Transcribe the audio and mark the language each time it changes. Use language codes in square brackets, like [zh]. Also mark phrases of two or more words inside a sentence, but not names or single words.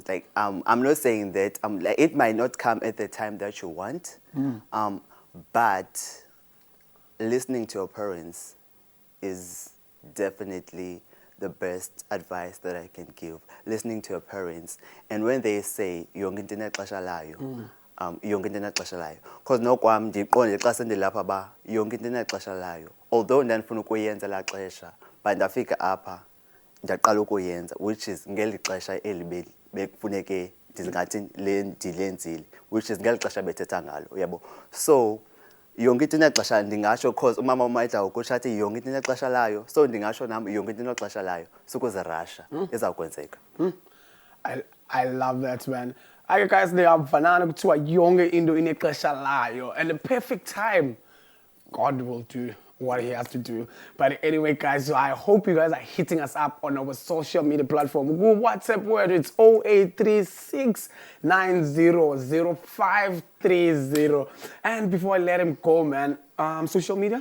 [en] Like, I'm not saying that like, it might not come at the time that you want, but listening to your parents is definitely the best advice that I can give, listening to your parents. And when they say, [xh] yonke into inexesha layo, yonke into inexesha layo. Because nokwam ndiqonde xa sendilapha ba yonke into inexesha layo. Although ndandifuna ukuyenza laa xesha, but ndafika apha ndaqala ukuyenza, [en] which is [xh] ngeli xesha eli bekufuneke ndingathi ndilenzile, [en] which is [xh] ngeli xesha bethetha ngalo, uyabo. So yonke into inexesha ndingatsho, cause umama umayidla ukutsho athi yonke into inexesha layo, so ndingatsho nam yonke into inexesha layo, sukuzirasha izawukwenzeka. [en] I love that, man. Okay, guys, [xh] ndiyamfanana kuthiwa yonke into inexesha layo, [en] and the perfect time, God will do what he has to do. But anyway, guys, so I hope you guys are hitting us up on our social media platform. Google WhatsApp word, it's 0836900530. And before I let him go, man, social media?